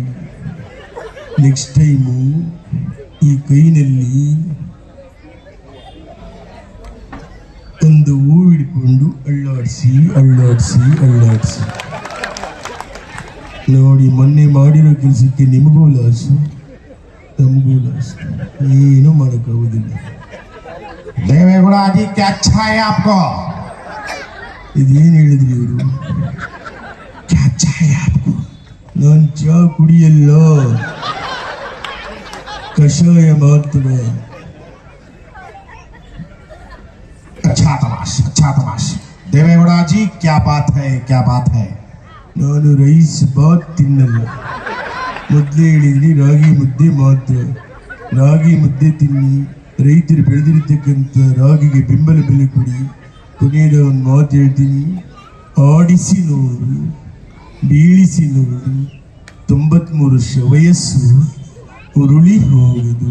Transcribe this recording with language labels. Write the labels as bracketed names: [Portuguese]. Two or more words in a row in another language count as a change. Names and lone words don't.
[English] next time [Kannada] ಈ ಕೈನಲ್ಲಿ ಒಂದು ಹೂ ಹಿಡ್ಕೊಂಡು ಅಳ್ಳಾಡಿಸಿ ಅಳ್ಳಾಡಿಸಿ ಅಳ್ಳಾಡಿಸಿ ನೋಡಿ. ಮೊನ್ನೆ ಮಾಡಿರೋ ಕೆಲಸಕ್ಕೆ ನಿಮಗೂ ಲಾಸು, ನಮಗೂ ಲಾಸು. ಏನೂ ಮಾಡೋಕ್ಕಾಗೋದಿಲ್ಲ. [Hindi] ದೇವೇಗೌಡ जी क्या अच्छा है आपको? [Kannada] ಇದೇನು ಹೇಳಿದ್ರಿ ಇವರು? [Hindi] क्या अच्छा है आपको? [Kannada] ನಾನು ಚಾ ಕುಡಿಯಲ್ಲ, ಕಷಾಯ ಮಾತ್ರ. [Hindi] अच्छा तमाश, अच्छा तमाश। देवेगौड़ा जी क्या बात है, क्या बात है। [Kannada] ನಾನು ರೈಸ್ ಬಾತ್ ತಿನ್ನಲ್ಲ. ಮೊದಲೇ ಹೇಳಿದ್ರಿ ರಾಗಿ ಮುದ್ದೆ ಮಾತ್ರ. ರಾಗಿ ಮುದ್ದೆ ತಿನ್ನಿ, ರೈತರು ಬೆಳೆದಿರ್ತಕ್ಕಂಥ ರಾಗಿಗೆ ಬೆಂಬಲ ಬೆಲೆ ಕೊಡಿ. ಕೊನೆಯದ ಒಂದು ಮಾತು ಹೇಳ್ತೀನಿ, ಆಡಿಸಿ ನೋಡು, ಬೀಳಿಸಿ ನೋಡು, 93 ವರ್ಷ ವಯಸ್ಸು ಉರುಳಿ ಹೋಗುದು.